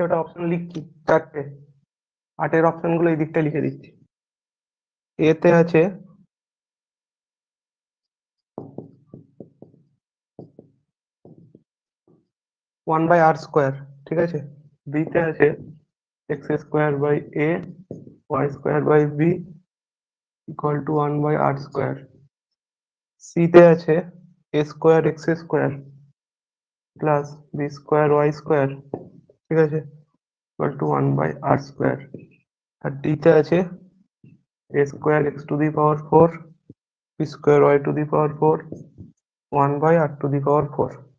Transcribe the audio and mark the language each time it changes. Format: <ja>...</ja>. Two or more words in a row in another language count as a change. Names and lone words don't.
<bn>ওটা অপশন লিখছি 4টে, 8-এর অপশন গুলো এই দিকটা লিখে দিচ্ছি। এতে আছে 1/r², ঠিক আছে? বি তে আছে x² / a y² / b</bn> <en>equal to</en> <bn>1/r²। সি তে আছে a²x² প্লাস b²y², ঠিক আছে,</bn> <en>equal to</en> <bn>1/r²। আর ডি তে আছে a²x⁴ b²y⁴ 1/r⁴।</bn>